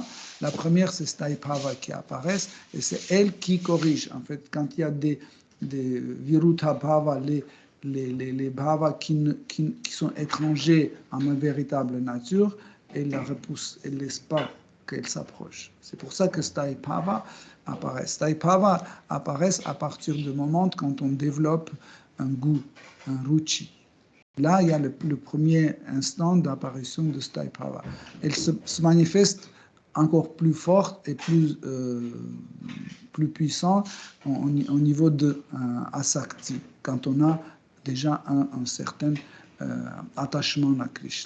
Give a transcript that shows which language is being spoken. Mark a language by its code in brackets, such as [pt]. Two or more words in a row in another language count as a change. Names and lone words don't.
[fr] La première, c'est Sthayi-bhava qui apparaissent, et c'est elle qui corrige. En fait, quand il y a des Viruddha-bhava, les bhavas qui sont étrangers à ma véritable nature, elle la repousse, elle ne laisse pas qu'elle s'approche. C'est pour ça que Sthayi-bhava apparaît. Sthayi-bhava apparaît à partir du moment quand on développe un goût, un ruchi. Là, il y a le premier instant d'apparition de Sthayi-bhava. Elle se manifeste encore plus forte et plus puissant au niveau de Asakti, quand on a déjà un certain attachement à Krishna.